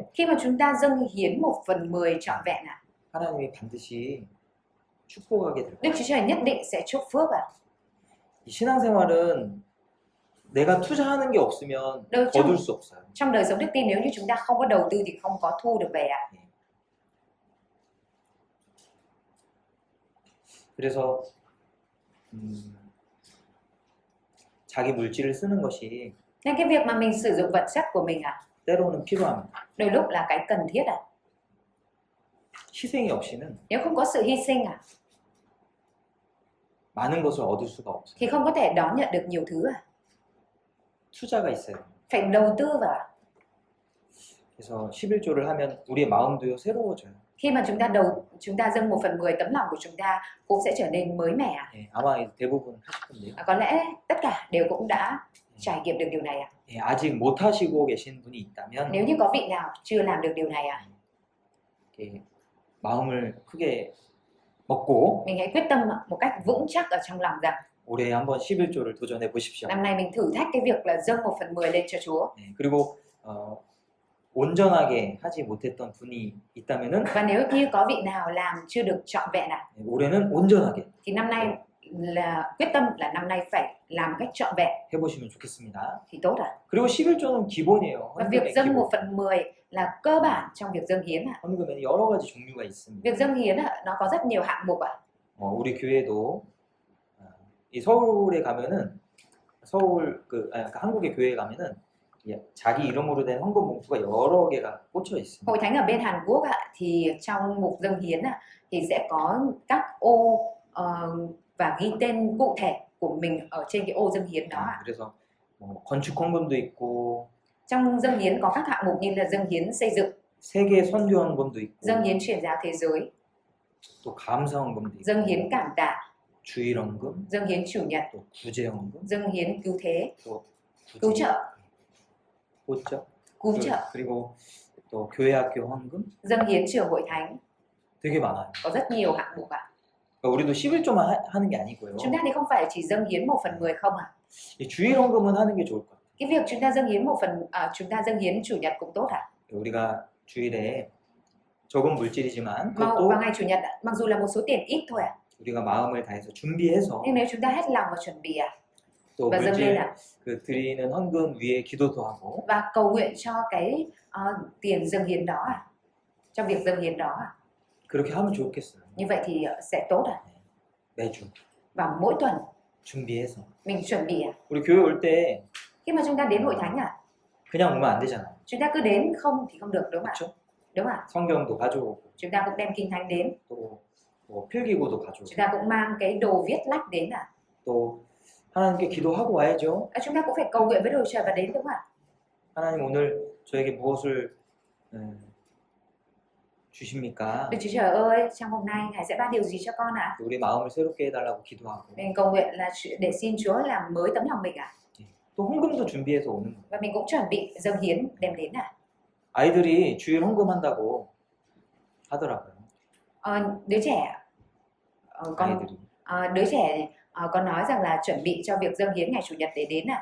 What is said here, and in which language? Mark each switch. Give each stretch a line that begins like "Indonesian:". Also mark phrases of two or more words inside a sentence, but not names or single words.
Vietnamese: Khi mà chúng ta dâng hiến 1/10 trọn vẹn ạ,
Korean: 하나님이 반드시 축복하게 될 거예요.
Vietnamese: Đức Chúa Trời nhất định sẽ chúc phước ạ.
Korean: 이 신앙생활은 내가 투자하는 게 없으면
Vietnamese: Đâu
Korean: 거둘 수 없어요.
Vietnamese: trong đời sống đức tin nếu như chúng ta không có đầu tư thì không có thu được về ạ.
Korean: 그래서 자기 물질을 쓰는 것이
Vietnamese: Nên cái việc mà mình sử dụng vật chất của mình ạ,
Korean: 때로는 필요합니다.
Vietnamese: đôi lúc là cái cần thiết ạ.
Korean: 희생이 없이는
Vietnamese: Nếu không có sự hy sinh ạ,
Korean: 많은 것을 얻을 수가 없어요.
Vietnamese: thì không có thể đón nhận được nhiều thứ ạ.
Korean: 투자가 있어요.
Vietnamese: Phải đầu tư vào ạ.
Korean: 그래서 11조를 하면 우리의 마음도요 새로워져요.
Vietnamese: Khi mà chúng ta dâng 1/10 tấm lòng của chúng ta cũng sẽ trở nên mới mẻ ạ.
Korean: 예, 아마 대부분 하실 건데요.
Vietnamese: Có lẽ tất cả đều cũng đã trải nghiệm được điều này ạ.
Korean: 예, 아직 못 하시고 계신 분이 있다면
Vietnamese: Nếu như có vị nào chưa làm được điều này ạ,
Korean: 이렇게 마음을 크게 먹고
Vietnamese: mình hãy quyết tâm một cách vững chắc ở trong lòng rằng
Korean: 올해 한번 11조를 도전해 보십시오.
Vietnamese: năm nay mình thử thách cái việc là dâng 1/10 lên cho Chúa.
Korean: 예, 그리고 온전하게 하지 못했던 분이 있다면은
Vietnamese: Và nếu như có vị nào làm chưa được trọn vẹn ạ,
Korean: 예, 올해는 온전하게
Vietnamese: thì năm nay là quyết tâm là năm nay phải làm cách trọn vẹn
Korean: 해보시면 좋겠습니다.
Vietnamese: thì tốt ạ.
Korean: 그리고 11조는 기본이에요.
Vietnamese: Và việc
Korean: 헌금의
Vietnamese: dâng
Korean: 기본.
Vietnamese: 1/10 là cơ bản trong việc dâng hiến ạ.
Korean: 헌금에는 여러 가지 종류가 있습니다.
Vietnamese: Việc dâng hiến ạ, nó có rất nhiều hạng mục ạ.
Korean: 우리 교회도 이 서울에 가면은 그러니까 한국의 교회에 가면은 자기 이름으로 된 헌금 봉투가 여러 개가 꽂혀 있습니다.
Vietnamese: Hội thánh ở bên Hàn Quốc ạ, thì trong mục dâng hiến ạ, thì sẽ có các ô và ghi tên cụ thể của mình ở trên cái ô dâng hiến đó ạ.
Korean: 그래서 건축 헌금도 있고
Vietnamese: Trong dâng hiến có các hạng mục như là dâng hiến xây dựng,
Korean: 세계 선교 헌금도 있고
Vietnamese: dâng hiến truyền giáo thế giới,
Korean: 또 감사 헌금도 있고
Vietnamese: dâng hiến cảm tạ,
Korean: 주일 헌금,
Vietnamese: dâng hiến chủ nhật,
Korean: 또 구제 헌금,
Vietnamese: dâng hiến cứu thế,
Korean: 또
Vietnamese: cứu trợ,
Korean: 호적,
Vietnamese: cứu trợ,
Korean: 그리고 또 교회 학교 헌금
Vietnamese: dâng hiến trường hội thánh,
Korean: 되게 많아요.
Vietnamese: có rất nhiều hạng mục ạ.
Korean: 그러니까 우리도 11조만 하는 게 아니고요.
Vietnamese: Chúng ta thì không phải chỉ dâng hiến 1/10 không ạ.
Korean: 이 주일 헌금은 하는 게 좋을 것 같아요.
Vietnamese: Cái việc chúng ta dâng hiến chúng ta dâng hiến chủ nhật cũng tốt ạ.
Korean: 우리가 주일에 적은 물질이지만
Vietnamese: Vào
Korean: 그것도
Vietnamese: ngày chủ nhật ạ, mặc dù là một số tiền ít thôi ạ,
Korean: 우리가 마음을 다해서 준비해서
Vietnamese: nhưng nếu chúng ta hết lòng và chuẩn bị ạ,
Korean: 또
Vietnamese: và dâng lên
Korean: 물질
Vietnamese: ạ,
Korean: 그 드리는 헌금 위에 기도도 하고
Vietnamese: và cầu nguyện cho cái tiền dâng hiến đó ạ, trong việc dâng hiến đó ạ,
Korean: 그렇게 하면 좋겠어요.
Vietnamese: như vậy thì sẽ tốt ạ.
Korean: 매주
Vietnamese: Và mỗi tuần
Korean: 준비해서
Vietnamese: mình chuẩn bị ạ.
Korean: 우리 교회 올 때
Vietnamese: Khi mà chúng ta đến hội thánh ạ,
Korean: 그냥 오면 안 되잖아요.
Vietnamese: chúng ta cứ đến không thì không được đúng không ạ?
Korean: 그렇죠?
Vietnamese: Đúng ạ.
Korean: 성경도 가져오고
Vietnamese: Chúng ta cũng đem kinh thánh đến,
Korean: 또 뭐 필기구도 가져오고
Vietnamese: Chúng ta cũng mang cái đồ viết lách đến à?
Korean: 또 하나님께 기도하고 와야죠.
Vietnamese: Chúng ta cũng phải cầu nguyện với đồ trời và đến đúng không ạ?
Korean: 하나님 오늘 저에게 무엇을 주십니까?
Vietnamese: Đức Chúa Trời ơi, trong hôm nay Ngài sẽ ban điều gì cho con ạ?
Korean: 우리 마음을 새롭게 해달라고 기도하고
Vietnamese: Mình cầu nguyện là để xin Chúa làm mới tấm lòng mình ạ.
Korean: 또 헌금도 준비해서 오는 거예요.
Vietnamese: Và mình cũng chuẩn bị dâng hiến đem đến ạ.
Korean: 아이들이 주일 헌금한다고 하더라고요.
Vietnamese: Đứa trẻ
Korean: 아이들이
Vietnamese: đứa trẻ có nói rằng là chuẩn bị cho việc dâng hiến ngày chủ nhật để đến ạ.